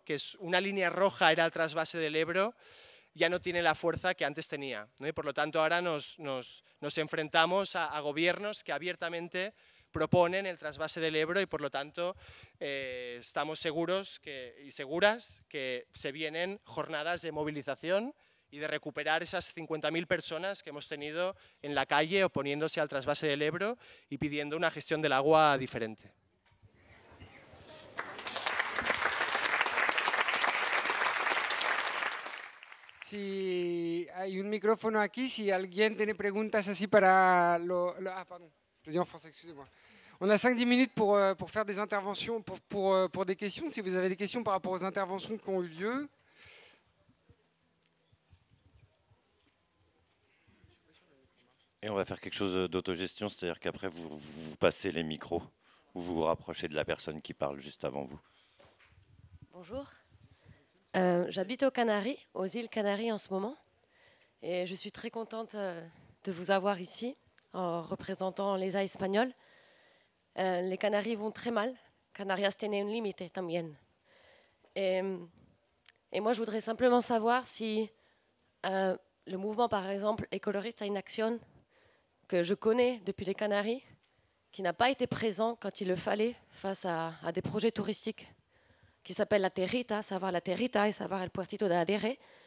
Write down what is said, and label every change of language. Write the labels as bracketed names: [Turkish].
[Spanish] Que es una línea roja, era el trasvase del Ebro, ya no tiene la fuerza que antes tenía, ¿no? Y por lo tanto ahora nos enfrentamos a gobiernos que abiertamente proponen el trasvase del Ebro y por lo tanto estamos seguros y seguras que se vienen jornadas de movilización y de recuperar esas 50.000 personas que hemos tenido en la calle oponiéndose al trasvase del Ebro y pidiendo una gestión del agua diferente. Si hay un micrófono aquí, si alguien tiene preguntas así para ah, [French] pardon, je le dis en français, excusez-moi. On a 5-10 minutes pour faire des interventions, pour des questions. Si vous avez des questions par rapport aux interventions qui ont eu lieu. Et on va faire quelque chose d'autogestion, c'est-à-dire qu'après, vous passez les micros, ou vous vous rapprochez de la personne qui parle juste avant vous. Bonjour. J'habite aux Canaries, aux îles Canaries en ce moment. Et je suis très contente de vous avoir ici, en représentant les îles espagnoles. Les Canaries vont très mal. [Spanish] Canarias tiene un límite también. [French] Et moi, je voudrais simplement savoir si le mouvement, par exemple, Ecologista en Acción, que je connais depuis les Canaries, qui n'a pas été présent quand il le fallait face à des projets touristiques, qui s'appelle la Territa, savoir la Territa et savoir el Puertito de Adere.